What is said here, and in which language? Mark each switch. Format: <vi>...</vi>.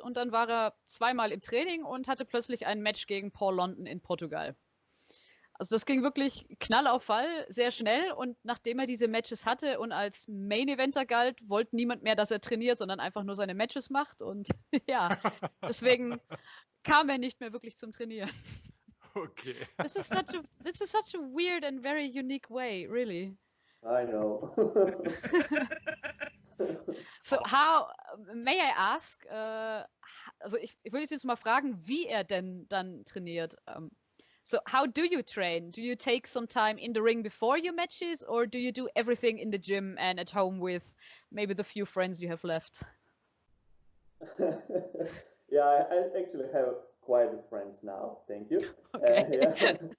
<de>Und dann war er 2-mal im Training und hatte plötzlich ein Match gegen Paul London in Portugal. Also das ging wirklich Knall auf Fall, sehr schnell. Und nachdem er diese Matches hatte und als Main-Eventer galt, wollte niemand mehr, dass er trainiert, sondern einfach nur seine Matches macht. Und ja, deswegen kam er nicht mehr wirklich zum Trainieren. Okay.</de> <en>This is such a weird and very unique way, really. I know. So how, may I ask,</en> <de>also ich würde jetzt mal fragen, wie er denn dann trainiert.</de> <en>So how do you train? Do you take some time in the ring before your matches, or do you do everything in the gym and at home with maybe the few friends you have left? Yeah, I actually have quite a friends now. Thank you. Okay. Yeah.</en>